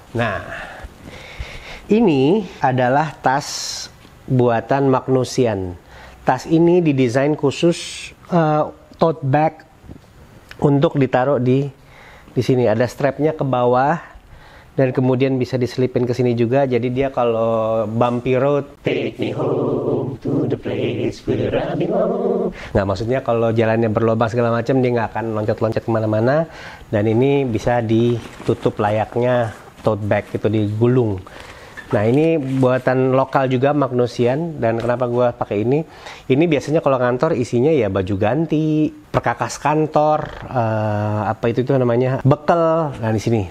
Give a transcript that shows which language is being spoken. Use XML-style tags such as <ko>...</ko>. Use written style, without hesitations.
<id>Nah, ini adalah tas buatan Magnusian. Tas ini didesain khusus tote bag untuk ditaruh di sini. Ada strapnya ke bawah dan kemudian bisa diselipin ke sini juga. Jadi dia kalau</id> <en>bumpy road, take me home to the place where I belong.</en> <id>Nggak, maksudnya kalau jalannya berlubang segala macam dia nggak akan loncat-loncat kemana-mana. Dan ini bisa ditutup layaknya tote bag itu, digulung. Nah, ini buatan lokal juga Magnusian. Dan kenapa gue pakai ini? Ini biasanya kalau kantor isinya ya baju ganti, perkakas kantor, apa itu namanya, bekal. Nah, di sini.</id>